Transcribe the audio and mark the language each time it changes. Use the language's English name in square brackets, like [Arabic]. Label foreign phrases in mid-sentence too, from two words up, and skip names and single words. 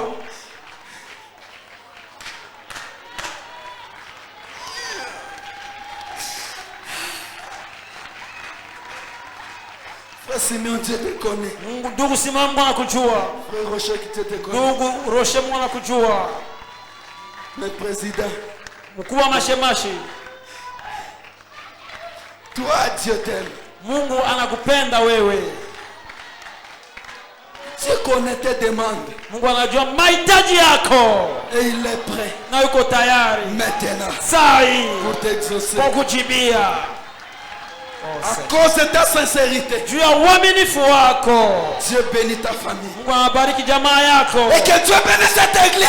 [French] Frère Simeon, Dieu te connaît. Frère Rocher, Dieu te connaît. Mais président, toi, Dieu t'aime. [Swahili] Mungu anakupenda wewe. [French] Dieu connaît tes demandes. [Swahili] Mungu anajua mahitaji yako. [French] Et il est prêt. [Swahili] Na yuko tayari. [French] Maintenant. [Swahili] Sai. [French] Pour t'exaucer. [Swahili] Kwa kujibia. [French] À cause de ta sincérité. [Swahili] Juu ya uaminifu wako. [French] Dieu bénit ta famille. [Swahili] Mungu anabariki jamaa yako. [French] Et que Dieu bénisse cette église.